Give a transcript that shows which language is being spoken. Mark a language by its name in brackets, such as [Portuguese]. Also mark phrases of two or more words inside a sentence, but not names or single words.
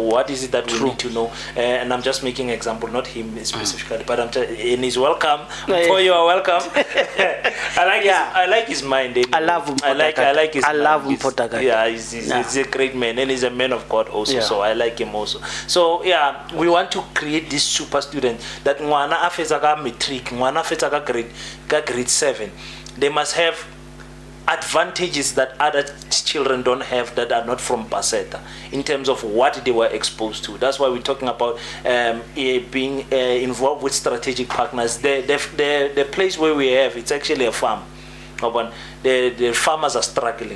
[English] What is it that we need to know? And I'm just making an example, not him specifically, but and he's welcome Boy, you are welcome. I like his mind. Anyway. I love him. I like his. I love him. Yeah, he's a great man, and he's a man of God also. So I like him also. So yeah, we want to create this super student that [Northern Sotho] ngwana afetsa ka matric, ngwana afetsa ka grade 7. [English] They must have advantages that other children don't have that are not from Paseta in terms of what they were exposed to. That's why we're talking about being involved with strategic partners. The place where we have, it's actually a farm. The farmers are struggling.